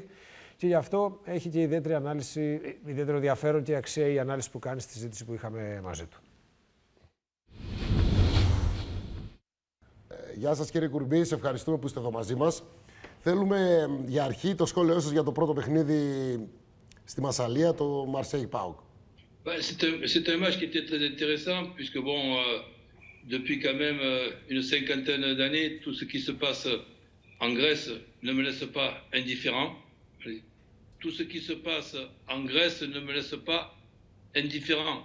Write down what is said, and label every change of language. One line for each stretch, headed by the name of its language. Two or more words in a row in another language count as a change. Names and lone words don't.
Greek: Και γι' αυτό έχει και ιδιαίτερη ανάλυση, ιδιαίτερο ενδιαφέρον και αξία η ανάλυση που κάνει στη συζήτηση που είχαμε μαζί του. Γεια σας κύριε Κουρμπή, σε ευχαριστούμε που είστε εδώ μαζί μας. Θέλουμε για αρχή το σχόλιο σας για το πρώτο παιχνίδι στη Μασσαλία, το Marseille PAOK.
French: C'est un match qui était très intéressant, puisque bon, depuis quand même une cinquantaine d'années, tout ce qui se passe en Grèce ne me laisse pas indifférent. Tout ce qui se passe en Grèce ne me laisse pas indifférent.